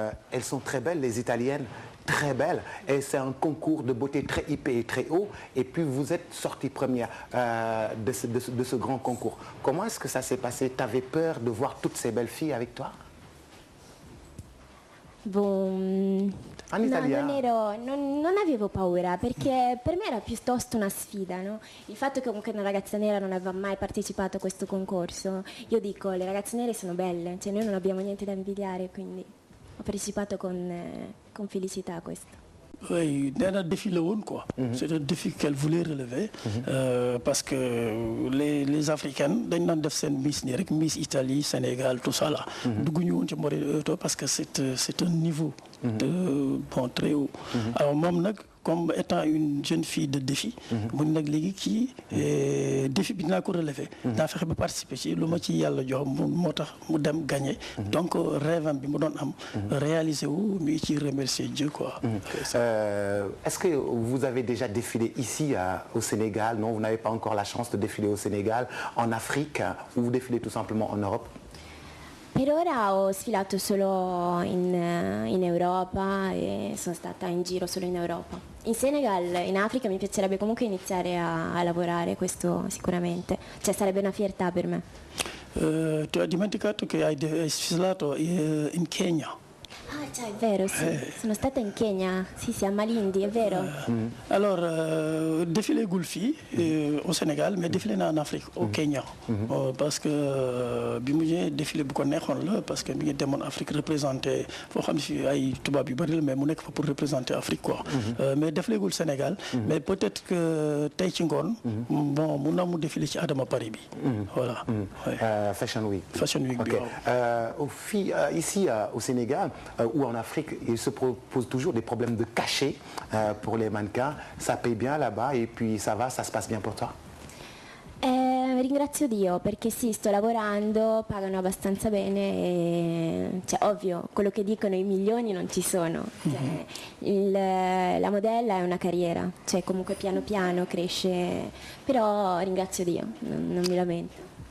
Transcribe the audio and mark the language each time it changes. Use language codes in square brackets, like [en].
[fr] Elles sont très belles les Italiennes, très belles et c'est un concours de beauté très hypé et très haut et puis vous êtes sortie première de ce grand concours. Comment est-ce que ça s'est passé? T'avais peur de voir toutes ces belles filles avec toi? Bon, [it] en italiano? Non avevo paura perché per me era piuttosto una sfida, no? Il fatto che comunque una ragazza nera non aveva mai partecipato a questo concorso, io dico le ragazze nere sono belle, cioè noi non abbiamo niente da invidiare, quindi ho partecipato con felicità a questo. [fr] Oui, c'est un défi le woon quoi. C'est un défi qu'elle voulait relever parce que les Africaines [wo] dañ naan def seen Miss nii rek [fr] Miss Italie, Sénégal, tout ça là. [wo] dugguñu woon ci Moreto [fr] parce que c'est un niveau de bon très haut. Alors [wo] moom nag [fr] comme étant une jeune fille de défi. [wo] mu ne nag léegi kii [fr] défi [wo] bi dinaa ko [fr] relever. [wo] daa fexe ba participer ci lu ma ci yàlla jox moo tax mu dem gagner. donc rêve am bi mu doon am. réaliser wu mi ngi ciy [fr] remercier Dieu quoi. Est-ce que vous avez déjà défilé ici au Sénégal? Non, vous n'avez pas encore la chance de défiler au Sénégal, en Afrique, ou vous défilez tout simplement en Europe? [it] Per ora ho sfilato solo in Europa e sono stata in giro solo in Europa. In Senegal, in Africa mi piacerebbe comunque iniziare a lavorare, questo sicuramente. Cioè sarebbe una fiertà per me. Tu hai dimenticato che hai sfilato in Kenya? Ah, cioè, è vero, sì. Sono stata in Kenya, sì, a Malindi, è vero. [fr] Alors, défilé [wo] gul fii [fr] au Sénégal, mais défilé na en Afrique, au Kenya. Parce que [wo] bi mu ñëwee défilé bu ko neexoon la parce que mi ngi demoon Afrique représenté foo xam si ay tubaab yu bari la mais mu nekk fa [fr] pour représenter Afrique quoi. Mais défilé gul Sénégal. Mais peut-être que [wo] tey ci ngoon. bon mun na mu défilé ci Adama Paris bi. [fr] voilà. [en] Fashion Week. Fashion Week bi [wo] waaw. [fr] Ici au Sénégal. Ou en Afrique, il se pose toujours des problèmes de cachet pour les mannequins. Ça paye bien là-bas et puis ça va, ça se passe bien pour toi? [it] Ringrazio Dio perché sì, sto lavorando, pagano abbastanza bene e cioè, ovvio, quello che dicono i milioni non ci sono. Cioè, la modella è una carriera, cioè comunque piano piano cresce, però ringrazio Dio, non mi lamento.